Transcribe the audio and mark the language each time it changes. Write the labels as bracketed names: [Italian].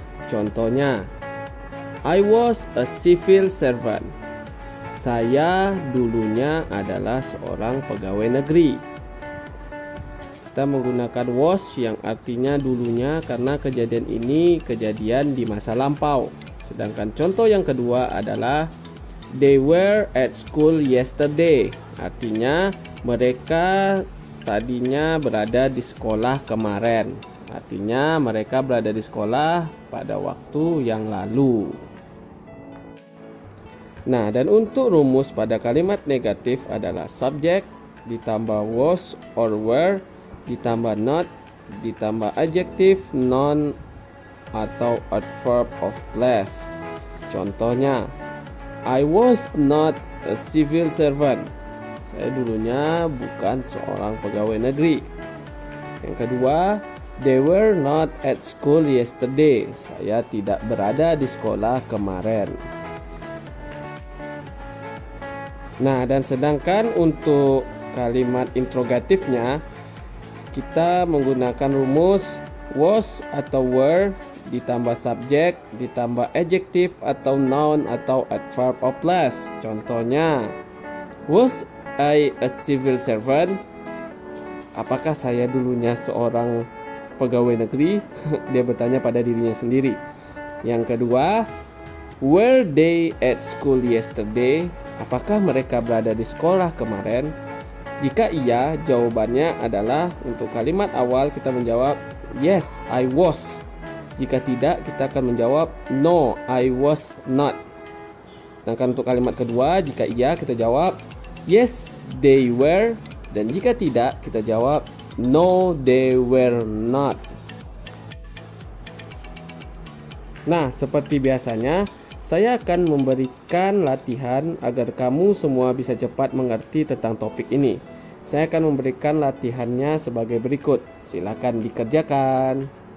[Indonesian] Contohnya, [English] I was a civil servant. [Indonesian] Saya dulunya adalah seorang pegawai negeri. Kita menggunakan was yang artinya dulunya karena kejadian ini kejadian di masa lampau. Sedangkan contoh yang kedua adalah [English] they were at school yesterday. [Indonesian] Artinya mereka tadinya berada di sekolah kemarin. Artinya mereka berada di sekolah pada waktu yang lalu. Nah, dan untuk rumus pada kalimat negatif adalah subjek ditambah was or were ditambah not ditambah adjektif noun atau adverb of place. Contohnya, [English] I was not a civil servant. [Indonesian] Saya dulunya bukan seorang pegawai negeri. Yang kedua, [English] they were not at school yesterday. [Indonesian] Saya tidak berada di sekolah kemarin. Nah, dan sedangkan untuk kalimat interrogatifnya, kita menggunakan rumus was atau were ditambah subjek ditambah adjektif atau noun atau adverb of place. Contohnya, [English] was I a civil servant? [Indonesian] Apakah saya dulunya seorang pegawai negeri? Dia bertanya pada dirinya sendiri. Yang kedua, [English] were they at school yesterday? [Indonesian] Apakah mereka berada di sekolah kemarin? Jika iya, jawabannya adalah untuk kalimat awal kita menjawab [English] yes, I was. [Indonesian] Jika tidak, kita akan menjawab [English] no, I was not. [Indonesian] Sedangkan untuk kalimat kedua, jika iya kita jawab [English] yes, they were. [Indonesian] Dan jika tidak, kita jawab [English] no, they were not. [Indonesian] Nah, seperti biasanya, saya akan memberikan latihan agar kamu semua bisa cepat mengerti tentang topik ini. Saya akan memberikan latihannya sebagai berikut. Silakan dikerjakan.